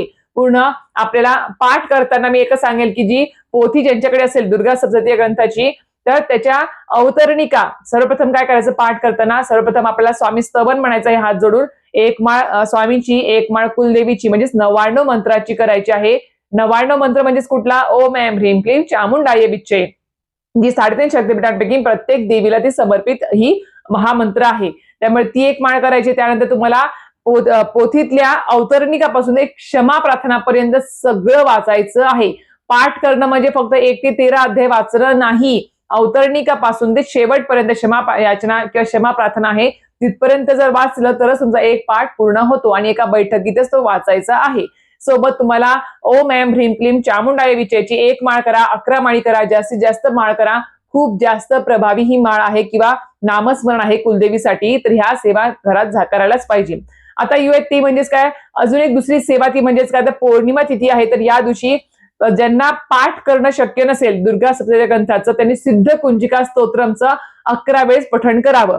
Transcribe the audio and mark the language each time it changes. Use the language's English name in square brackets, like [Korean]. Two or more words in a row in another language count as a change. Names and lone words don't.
[Marathi] पूर्ण आपल्याला पाठ करताना मी एकच सांगेल की जी पोथी ज्यांच्याकडे असेल दुर्गा सप्तशती ग्रंथाची, तर त्याच्या अवतरणिका सर्वप्रथम काय करायचं? पाठ करताना सर्वप्रथम आपल्याला स्वामी स्तवन म्हणायचं आहे हात जोडून. एक माळ स्वामींची, एक माळ कुलदेवीची, म्हणजेच 99 मंत्राची करायची आहे. 99 मंत्र म्हणजेच कुठला? [Sanskrit] ओम ऐं ह्रीं क्लीं चामुंडाय विच्चे, [Marathi] जी 3.5 शक्तिपीठांपैकी प्रत्येक देवीला ती समर्पित ही महामंत्र आहे. त्यामुळे ती एक माळ करायची. त्यानंतर तुम्हाला पोथीतल्या अवतरणिकापासून एक क्षमा प्रार्थनापर्यंत सगळं वाचायचं आहे. पाठ करणं म्हणजे फक्त 1 ते 13 अध्याय वाचणं नाही. अवतरणिकापासून ते शेवटपर्यंत क्षमा याचना किंवा क्षमा प्रार्थना आहे तिथपर्यंत जर वाचलं तरच तुमचा एक पाठ पूर्ण होतो आणि एका बैठकीतच तो वाचायचा आहे. सोबत तुम्हाला [Sanskrit] ओम ऐं ह्रीं क्लीं चामुंडाय विच्चेची [Marathi] एक माळ करा, 11 माळी करा, जास्तीत जास्त माळ करा. खूप जास्त प्रभावी ही माळ आहे किंवा नामस्मरण आहे कुलदेवीसाठी. तर ह्या सेवा घरात करायलाच पाहिजे. आता युएत ती म्हणजेच काय? अजून एक दुसरी सेवा ती म्हणजेच काय? तर पौर्णिमा तिथी आहे. तर या दिवशी ज्यांना पाठ करणं शक्य नसेल दुर्गा सप्तशती ग्रंथाचं, त्यांनी सिद्ध कुंजिका स्तोत्रमचं 11 वेळेस पठण करावं.